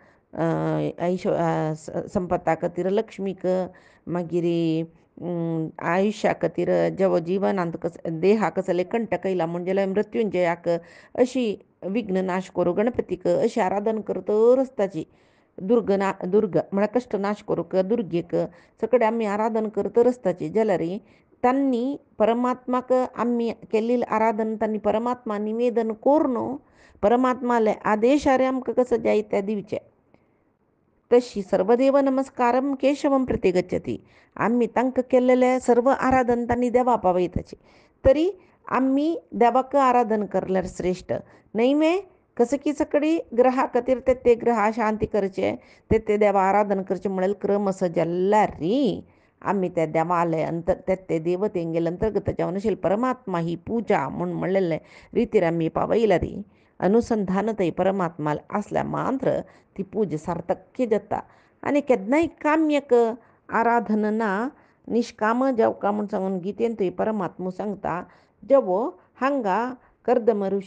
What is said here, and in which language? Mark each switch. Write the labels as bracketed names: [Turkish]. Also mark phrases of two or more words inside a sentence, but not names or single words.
[Konkani] संपत्ता खातीर लक्ष्मीक मागीर आयुश्या खातीर जेवो जिवनांत देहाक कसले कंटक येयला म्हणजे मृत्युंजयाक अशी विघ्न नाश करूं गणपतीक अशी आराधन करतर आसताची दुर्ग म्हळ्यार कश्ट नाश करूंक दुर्गेक सकडें आमी आराधन करतर आसताची जाल्यार तांणी परमात्माक आमी केल्ली आराधन तांणी परमात्मा निवेदन करून परमात्माले आदेशार आमकां कसो जाय ते दिवचे तशी [Sanskrit] सर्वदेव नमस्कारम केशवम प्रती [Konkani] गच्छती आमी तांकां केल्लेले सर्व आराधन तांणी देवा पावयताची तरी आमी देवाक आराधन करल्यार श्रेश्ठ न्हय मे कसं की सकडी ग्रहा खातीर ते ग्रहा शांती करचे ते देवा आराधन करचें म्हळ्यार क्रम असो जाल्यार आमी त्या देवाले ते देवतेंगेले अंतर्गत जावन आशिल्ले परमात्मा ही पुजा म्हूण म्हणलेले रितीर आमी पावयल्यार अनुसंधानतय परमात्मा आसल्या मात्र ती पूजा सार्थक्य जाता आनी केन्नाय काम्यक आराधन ना निश्काम जावका म्हूण सांगून गितेन थंय परमात्मा सांगता जेवो हांगा कर्दम